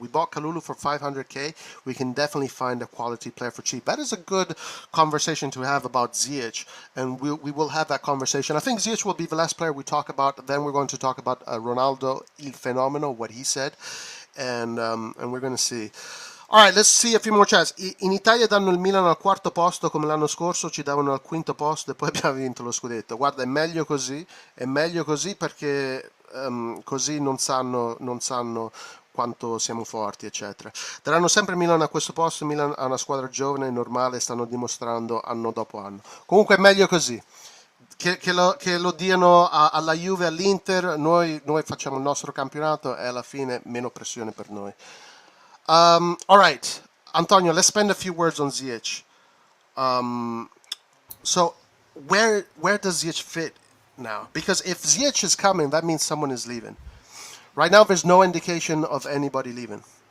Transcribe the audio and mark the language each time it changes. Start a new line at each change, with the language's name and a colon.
English: We bought Kalulu for 500k. We can definitely find a quality player for cheap. That is a good conversation to have about Ziyech, and we will have that conversation. I think Ziyech will be the last player we talk about. Then we're going to talk about Ronaldo il fenomeno, what he said, and we're going to see. Alright, let's see a few more chats.
Italian: In Italia danno il Milan al quarto posto come l'anno scorso, ci davano al quinto posto e poi abbiamo vinto lo scudetto. Guarda, è meglio così perché così non sanno quanto siamo forti, eccetera. Daranno sempre Milan a questo posto, Milan ha una squadra giovane, normale, stanno dimostrando anno dopo anno. Comunque è meglio così. Che lo diano alla Juve, all'Inter, noi facciamo il nostro campionato e alla fine meno pressione per noi.
English: All right, Antonio, let's spend a few words on Ziyech. So where does Ziyech fit now? Because if Ziyech is coming, that means someone is leaving. Right now, there's no indication of anybody leaving.